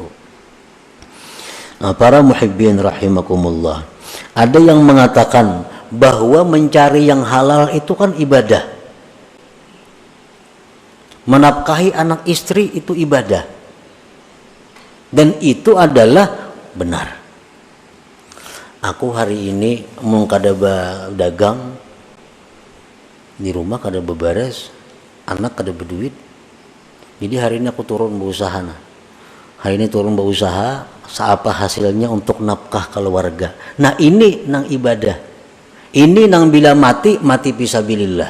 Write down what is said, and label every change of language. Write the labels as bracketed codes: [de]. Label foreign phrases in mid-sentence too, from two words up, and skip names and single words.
[id] Nah, para [ar] muhibbin rahimakumullah, [id] ada yang mengatakan bahwa mencari yang halal itu kan ibadah, menafkahi anak istri itu ibadah, dan itu adalah benar. [bjn] Aku hari ini mau kada dagang di rumah, kada beberes, anak kada berduit, jadi hari ini aku turun berusaha. [id] hari ini turun berusaha, apa hasilnya untuk nafkah keluarga. [bjn] Nah ini nang ibadah, ini nang bila mati fisabilillah.